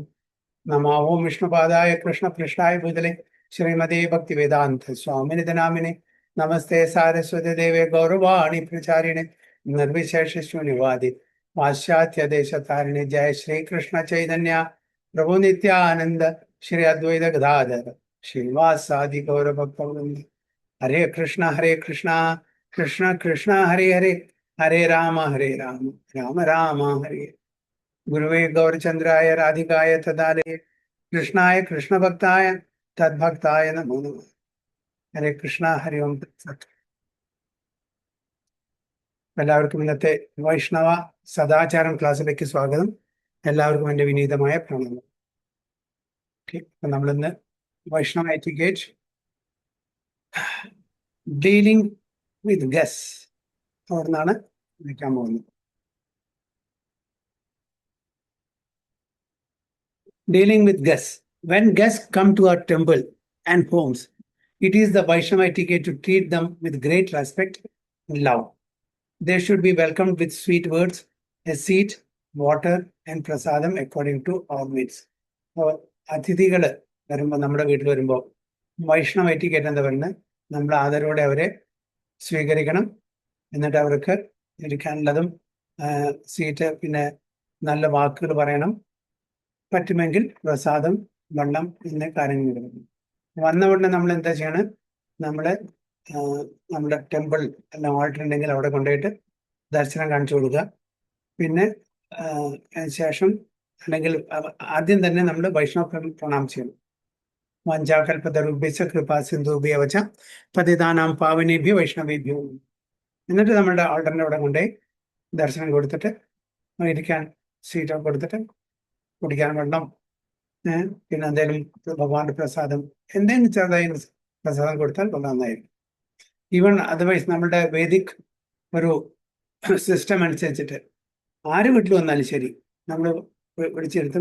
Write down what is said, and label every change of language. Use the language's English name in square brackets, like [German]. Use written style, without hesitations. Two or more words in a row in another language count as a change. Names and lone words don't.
[Sanskrit] नमः ओं विष्णुपादाय कृष्णपृष्ठाय भूतले श्रीमते भक्तिवेदान्त स्वामिनिधि नामिने नमस्ते सारस्वती देवे गौरवाणी प्रचारिणे निर्विशेष शून्यवादी पाश्चात्य देशतारिणे जय श्री कृष्ण चैतन्य प्रभु नित्यानंद श्री अद्वैत गदाधर श्रीवासादि गौर भक्तवृंद हरे कृष्ण कृष्ण कृष्ण हरे हरे हरे राम राम राम हरे गुरुवे गौरचंद्राय राधिकाय तदालये कृष्णाय कृष्ण भक्ताय तद्भक्ताय नमो नमः। ഹരേ കൃഷ്ണ ഹരി ഓം തത്സത്. [Malayalam] എല്ലാവർക്കും ഇന്നത്തെ വൈഷ്ണവ സദാചാരം ക്ലാസ്സിലേക്ക് സ്വാഗതം. എല്ലാവർക്കും എൻ്റെ വിനീതമായ പ്രണാമം. ഓക്കെ, അപ്പം നമ്മളിന്ന് വൈഷ്ണവ എറ്റിക്കേറ്റ് [English] dealing with guests [Malayalam] അവിടെ നിന്നാണ് വിളിക്കാൻ പോകുന്നത്. [English] Dealing with guests. When guests come to our temple and homes, it is the Vaishnava etiquette to treat them with great respect and love. They should be welcomed with sweet words, a seat, water, and prasadam according to our needs. [Malayalam] അപ്പോൾ അതിഥികൾ വരുമ്പോൾ നമ്മുടെ വീട്ടിൽ വരുമ്പോൾ വൈഷ്ണവ എറ്റിക്കേറ്റ് എന്താ പറയുന്നത്? നമ്മൾ ആദരവോടെ അവരെ സ്വീകരിക്കണം. എന്നിട്ട് അവർക്ക് ഇരിക്കാനുള്ളതും സീറ്റ്, പിന്നെ നല്ല വാക്കുകൾ പറയണം. പറ്റുമെങ്കിൽ പ്രസാദം, വെള്ളം എന്നീ കാര്യങ്ങൾ കൊടുക്കണം. വന്ന ഉടനെ നമ്മൾ എന്താ ചെയ്യണം? നമ്മള് നമ്മുടെ ടെമ്പിൾ എല്ലാം ആൾട്ടർ ഉണ്ടെങ്കിൽ അവിടെ കൊണ്ടുപോയിട്ട് ദർശനം കാണിച്ചു കൊടുക്കുക. പിന്നെ ശേഷം അല്ലെങ്കിൽ ആദ്യം തന്നെ നമ്മൾ വൈഷ്ണവ പ്രണാം ചെയ്യണം. [Sanskrit] വാഞ്ചാകൽപതരുഭ്യശ്ച കൃപാ സിന്ധുഭ്യവ ച പതിതാനാം പാവനേഭ്യോ വൈഷ്ണവേഭ്യോ. [Malayalam] എന്നിട്ട് നമ്മുടെ ആൾട്ടറിന്റെ അവിടെ കൊണ്ടുപോയി ദർശനം കൊടുത്തിട്ട് ഇരിക്കാൻ സീറ്റൊക്കെ കൊടുത്തിട്ട് കുടിക്കാൻ വെള്ളം, പിന്നെ എന്തെങ്കിലും ഭഗവാന്റെ പ്രസാദം, എന്തെങ്കിലും ചെറുതായി പ്രസാദം കൊടുത്താൽ വളരെ നന്നായിരിക്കും. [English] even otherwise [Malayalam] നമ്മുടെ വേദിക് ഒരു സിസ്റ്റം അനുസരിച്ചിട്ട് ആര് വീട്ടിൽ വന്നാലും ശരി, നമ്മൾ വിളിച്ചിരുത്തും.